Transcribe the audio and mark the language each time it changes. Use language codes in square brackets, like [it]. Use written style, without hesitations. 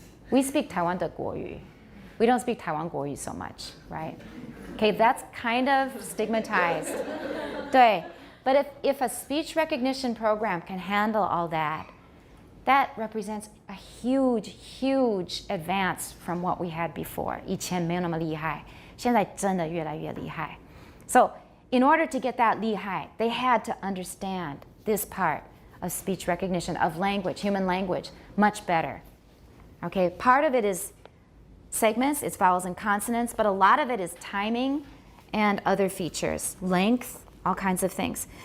[en] We speak Taiwan de Guoyu. We don't speak Taiwan Guoyu so much, right? Okay, that's kind of stigmatized. [zh] 对. [en] But if a speech recognition program can handle all that, that represents a huge, huge advance from what we had before. [zh] 以前没有那么厉害，现在真的越来越厉害。 [en] So in order to get that 厉害, they had to understand this part of speech recognition, of language, human language, much better. Okay, part of it is segments, it's vowels and consonants, but a lot of it is timing and other features, length, all kinds of things.